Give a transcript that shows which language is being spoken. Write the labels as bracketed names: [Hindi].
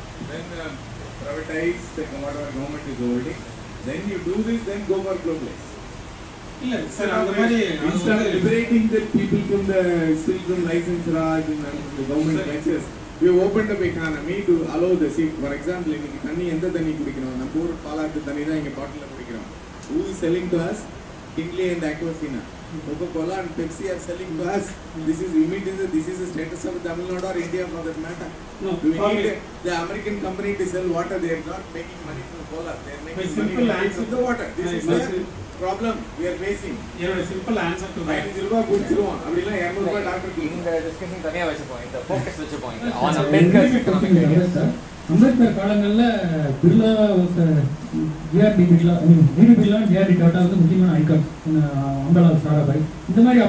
[English] Then privatize the whatever government is holding. Then you do this, then go for globalization. [Tamil] இல்லை sir, அந்த மாதிரி [English] instead of liberating the people from the still from license raj and the government ventures, we have opened up economy to allow the see. For example, [Tamil] இன்னைக்கு தண்ணி எந்த தண்ணி குடிக்கிறோம்? நம்ம ஊர் பாலாத்து தண்ணி தான் இங்கே பாட்டில் குடிக்கிறோம். [English] Who is selling to us? Kinley and Aquafina. Coca-Cola and Pepsi are selling to us. This is immediately this is the status of Tamil Nadu or India for that matter. No, do we need the American company to sell water? They are not making money from cola. They are making money from the water. This is the problem we are facing. [Tamil] என்னோட [English] Simple answer to that. [Tamil] 5 ரூபாய் குடிச்சிருவோம், அப்படினா 200 ரூபாய் டாக்டருக்கு. இந்த discussion தனியா வச்சுப்போம், இந்த focus வச்சுப்போம். [English] On Ambedkar economic ideas. [Tamil] Ambedkar காலங்களில் Birla GRT Birla DD GRT tata வந்து முக்கியமான ஐகான், அம்பலால் சாராபாய் இந்த மாதிரி.